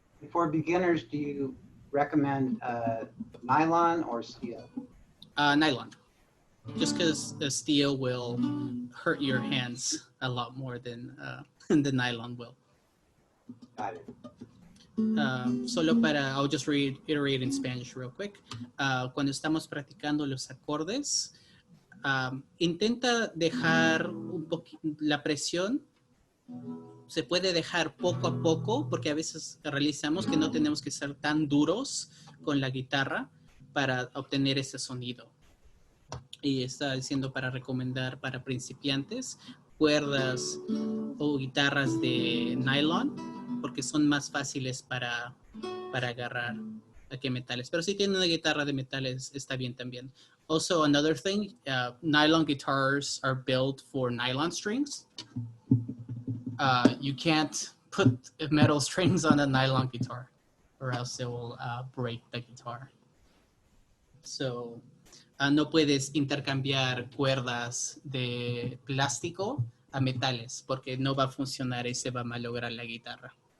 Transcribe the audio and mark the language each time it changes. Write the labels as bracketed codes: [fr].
[en] For beginners, do you recommend nylon or steel? Nylon, just because the steel will hurt your hands a lot more than the nylon will. Got it. [es] Solo para, [en] I'll just reiterate in Spanish real quick. [es] Cuando estamos practicando los acordes, intenta dejar la presión. Se puede dejar poco a poco, porque a veces realizamos que no tenemos que ser tan duros con la guitarra para obtener ese sonido. Y está diciendo para recomendar para principiantes cuerdas o guitarras de nylon, porque son más fáciles para agarrar que metales. Pero si tienen una guitarra de metales, está bien también. [en] Also, another thing, nylon guitars are built for nylon strings. You can't put metal strings on a nylon guitar, or else it will break the guitar. So, [es] no puedes intercambiar cuerdas de plástico a metales, porque no va a funcionar y se va a malograr la guitarra.